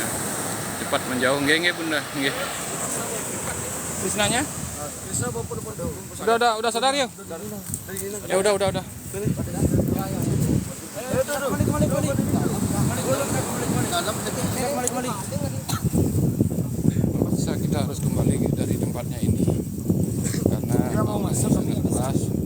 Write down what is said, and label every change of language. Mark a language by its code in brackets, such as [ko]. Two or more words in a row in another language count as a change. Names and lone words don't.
[id] Cepat menjauh nggih Bunda nggih. Krisnanya? Udah sadar ya? Ya udah. Masa kita harus kembali dari tempatnya ini karena auranya sangat keras.